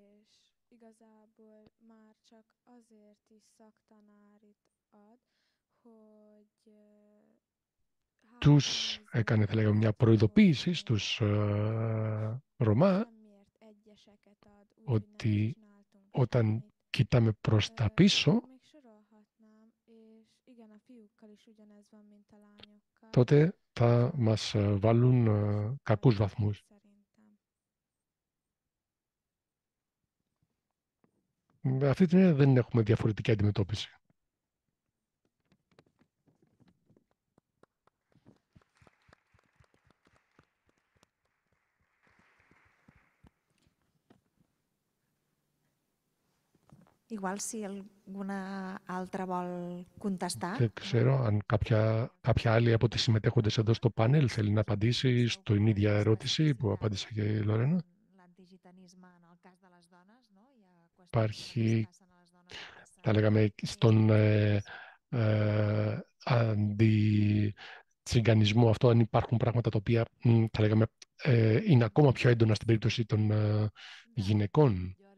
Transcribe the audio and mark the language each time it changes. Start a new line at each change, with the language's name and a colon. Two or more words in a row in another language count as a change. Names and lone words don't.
Greek: τους έκανε, θα λέγαμε, μια προειδοποίηση στους Ρωμά ότι όταν κοιτάμε προς τα πίσω, τότε θα θα μας βάλουν κακούς βαθμούς. Αυτή την έννοια δεν έχουμε διαφορετική αντιμετώπιση.
Catalan: Igual si alguna altra vol contestar.
Greek: Δεν ξέρω αν κάποια άλλη από τις συμμετέχοντες εδώ στο πάνελ θέλει να απαντήσει στην ίδια ερώτηση που απάντησε και η Λορένα. Υπάρχει, θα λέγαμε, στον αντιτσιγκανισμό αυτό, αν υπάρχουν πράγματα τα οποία, θα λέγαμε, είναι ακόμα πιο έντονα στην περίπτωση των γυναικών.